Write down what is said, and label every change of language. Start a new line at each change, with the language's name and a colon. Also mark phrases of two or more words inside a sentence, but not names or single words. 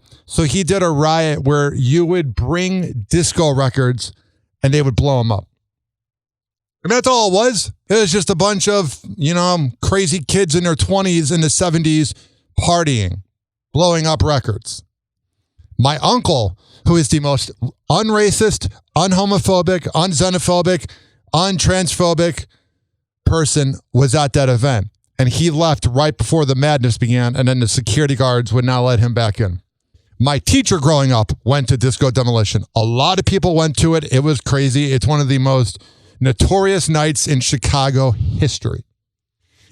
English: So he did a riot where you would bring disco records and they would blow them up. And that's all it was. It was just a bunch of, crazy kids in their 20s in the 70s partying, blowing up records. My uncle, who is the most unracist, unhomophobic, unxenophobic, untransphobic person, was at that event. And he left right before the madness began, and then the security guards would not let him back in. My teacher growing up went to Disco Demolition. A lot of people went to it. It was crazy. It's one of the most notorious nights in Chicago history.